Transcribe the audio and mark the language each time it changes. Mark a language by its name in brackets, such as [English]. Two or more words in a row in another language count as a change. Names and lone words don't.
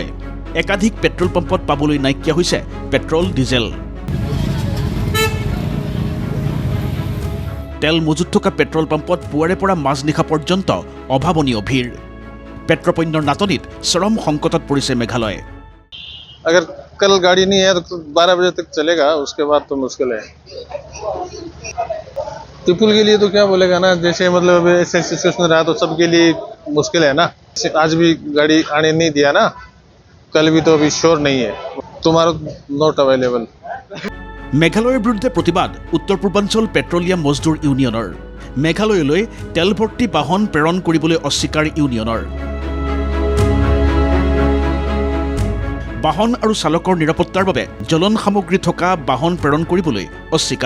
[Assamese] একাধিক পেট্ৰল পাম্পত পাবলৈ নাইকিয়া হৈছে পেট্ৰল ডিজেল। তেল মজুত থকা পেট্ৰল পাম্পত পুৱাৰে পৰা মাজনিশা পৰ্যন্ত অভাৱনীয় ভিৰ। পেট্ৰপণ্যৰ নাটনিত চৰম সংকটত পৰিছে মেঘালয়। [Hindi] अगर कल गाड़ी नहीं है तो 12 बजे तक चलेगा, उसके बाद तो मुश्किल है। पीपुल के लिए तो क्या बोलेगा ना, जैसे मतलब ऐसे सिचुएशन रहा तो सबके लिए मुश्किल है ना। आज भी गाड़ी आने नहीं दिया ना, कल भी तो अभी श्योर नहीं है, तुम्हारा [English] not available. [Assamese] মেঘালয়ৰ বিৰুদ্ধে প্ৰতিবাদ উত্তৰ পূৰ্বাঞ্চল পেট্ৰলিয়াম মজদুৰ ইউনিয়নৰ। মেঘালয়লৈ তেল ভৰ্তি বাহন প্ৰেৰণ কৰিবলৈ অস্বীকাৰ ইউনিয়নৰ। বাহন আৰু চালকৰ নিৰাপত্তাৰ বাবে জ্বলন সামগ্ৰী থকা বাহন প্ৰেৰণ কৰিবলৈ অস্বীকাৰ।